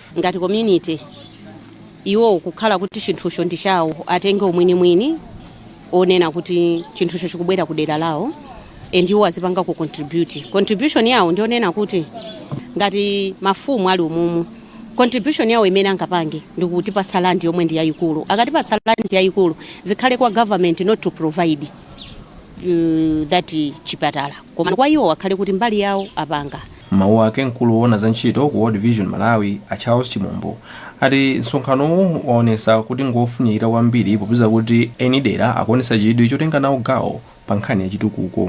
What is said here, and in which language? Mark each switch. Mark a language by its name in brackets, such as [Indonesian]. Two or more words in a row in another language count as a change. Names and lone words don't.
[Nyanja] Ngati community iwo kukhala kuti chinthucho ndi chawo atenge umwini onena kuti chinthucho chikubwera ku dera lawo ndiwo azipanga ku contribution yawo ndionena kuti ngati mafumu ali umumu contribution yawo imene angapange ndikuti pa salandi yomwe ndi yayikulu. Akati pa salandi yayikulu zikhale kwa [English] government not to provide that [Nyanja] chipatala, koma kwa iwo akhale kuti mbali yawo apanga. Mawu ake mkulu woona za ntchito ku World Vision Malawi a Charles Chimombo ati msonkhanowu waonesa kuti ngofunikira kwambiri popeza kuti eni dera akuonesa chidwi chotenga nawo gawo pa nkhani ya chitukuko.